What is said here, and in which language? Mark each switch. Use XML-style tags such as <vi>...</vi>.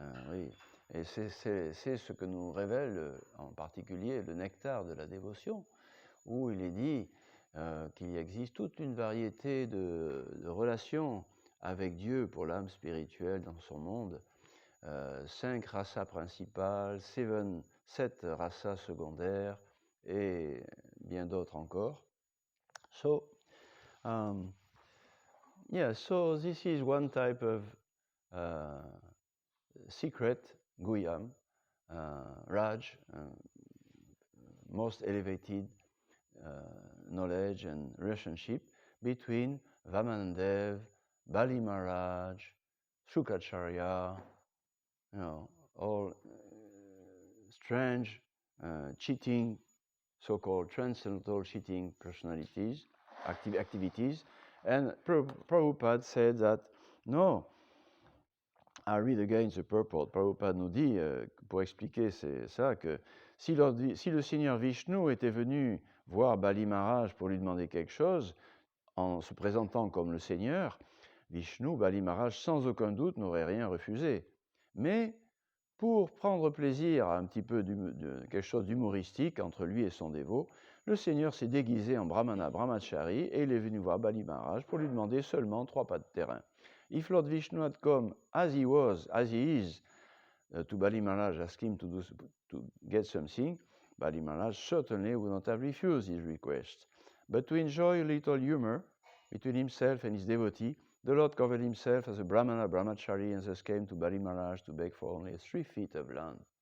<fr>Oui, et c'est ce que nous révèle en particulier le nectar de la dévotion, où il est dit qu'il existe toute une variété de relations avec Dieu pour l'âme spirituelle dans son monde, 5 rasas principales, 7 rasas secondaires, et bien d'autres encore.</fr> <en>So, yeah, so this is one type of secret Guhyam, Raj, most elevated knowledge and relationship between Vamandev, Bali Maharaj, Shukracharya, all strange, cheating, so-called transcendental cheating personalities, activities. And Prabhupada said that, no, I read again the purport.</en> <fr>Prabhupada nous dit, pour expliquer ça, que si le Seigneur Vishnu était venu voir Bali Maharaj pour lui demander quelque chose, en se présentant comme le Seigneur, Vishnu, Bali Maharaj, sans aucun doute, n'aurait rien refusé. Mais pour prendre plaisir à un petit peu quelque chose d'humoristique entre lui et son dévot, le Seigneur s'est déguisé en Brahmana Brahmachari et il est venu voir Bali Maharaj pour lui demander seulement 3 pas de terrain.</fr> <en>If Lord Vishnu had come as he is, to Bali Maharaj, ask him to get something, Bali Maharaj certainly would not have refused his request. But to enjoy a little humor between himself and his devotee, the Lord covered himself as a Brahmana Brahmachari and thus came to Bali Maharaj to beg for only 3 feet of land.</en>